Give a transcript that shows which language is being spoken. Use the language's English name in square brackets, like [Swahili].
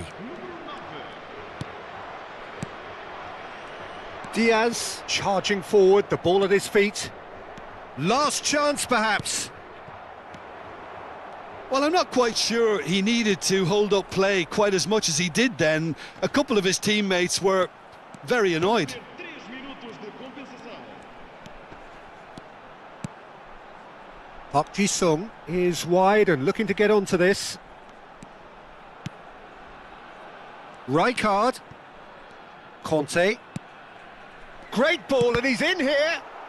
[Portuguese] Número 9. [English] Diaz charging forward, the ball at his feet. Last chance, perhaps. Well, I'm not quite sure he needed to hold up play quite as much as he did then. A couple of his teammates were very annoyed. [Portuguese] 3 minutos de compensação. [English] Park Ji-sung is wide and looking to get onto this. Rijkaard. Conte. Great ball, and he's in here.